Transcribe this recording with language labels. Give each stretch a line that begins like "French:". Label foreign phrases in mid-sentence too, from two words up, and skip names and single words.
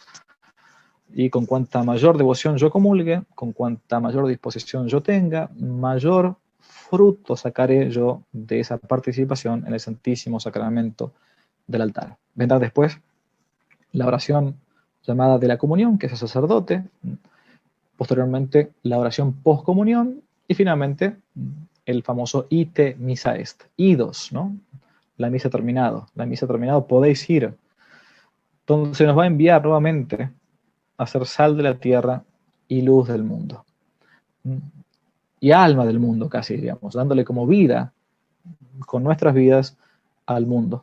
Spanish: Y con cuanta mayor devoción yo comulgue, con cuanta mayor disposición yo tenga, mayor fruto sacaré yo de esa participación en el Santísimo Sacramento del altar. Vendrá después la oración llamada de la comunión, que es el sacerdote, posteriormente la oración postcomunión y finalmente el famoso
Latin: ite missa est,
Spanish: idos, ¿no? La misa terminado, podéis ir, donde se nos va a enviar nuevamente a ser sal de la tierra y luz del mundo. Y alma del mundo casi, diríamos, dándole como vida con nuestras vidas al mundo.